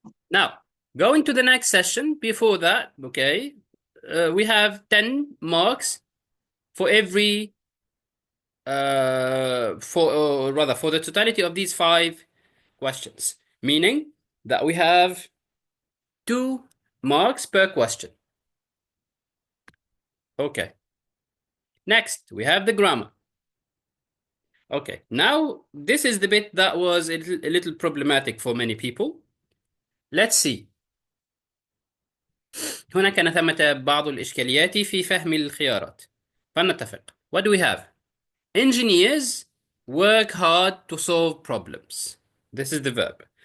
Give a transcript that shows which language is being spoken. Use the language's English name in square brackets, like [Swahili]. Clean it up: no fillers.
[English] Now, going to the next session. Before that, okay, we have 10 marks for every, or rather, for the totality of these 5 questions, meaning that we have 2 marks per question. Okay. Next, we have the grammar. Okay. Now, this is the bit that was a little problematic for many people. Let's see. [Arabic] هنا كان ثمة بعض الإشكاليات في فهم الخيارات. فلنتفق. [English] What do we have? Engineers work hard to solve problems. This is the verb.